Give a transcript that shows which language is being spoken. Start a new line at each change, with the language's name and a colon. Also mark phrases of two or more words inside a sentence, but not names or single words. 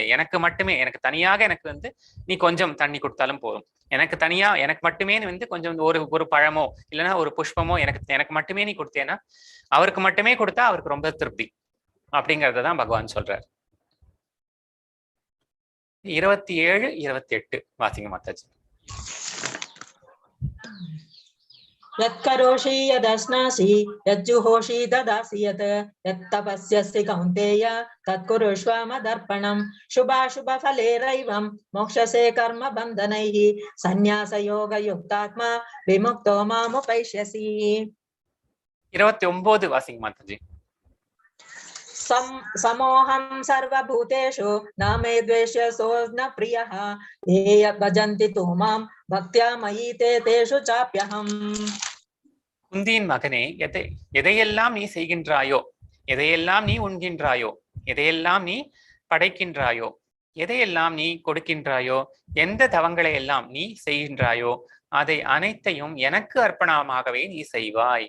Tamil: எனக்கு தனியாக எனக்கு வந்து நீ கொஞ்சம் தண்ணி கொடுத்தாலும் போதும், எனக்கு மட்டுமே வந்து கொஞ்சம் ஒரு பழமோ இல்லைன்னா ஒரு புஷ்பமோ எனக்கு மட்டுமே நீ கொடுத்தேன்னா, அவருக்கு மட்டுமே கொடுத்தா அவருக்கு ரொம்ப திருப்தி அப்படிங்கறதான் பகவான் சொல்றார். 27, 28 வாசிங்க மாதாஜி.
Sanskrit: यत्करोषि यदश्नासि यज्जुहोषि ददासि यत् यत्तपस्यसि कौन्तेय तत्कुरुष्व मदर्पणम् शुभाशुभफलैरैवं मोक्षसे कर्म बन्धनैः सन्न्यासयोगयुक्तात्मा विमुक्तो मामुपैष्यसि.
Tamil: 29 வாசிங்க மாதாஜி.
Sanskrit: समोहं सर्वभूतेषु न मे द्वेष्यसो न प्रियः ये भजन्ति तु मां भक्त्या मयि तेषु चाप्यहम्.
Tamil: குந்தியின் மகனே, எதையெல்லாம் நீ செய்கின்றாயோ, எதையெல்லாம் நீ உண்கின்றாயோ, எதையெல்லாம் நீ படைக்கின்றாயோ, எதையெல்லாம் நீ கொடுக்கின்றாயோ, எந்த தவங்களை எல்லாம் நீ செய்கின்றாயோ அதை அனைத்தையும் எனக்கு அர்ப்பணமாகவே நீ செய்வாய்.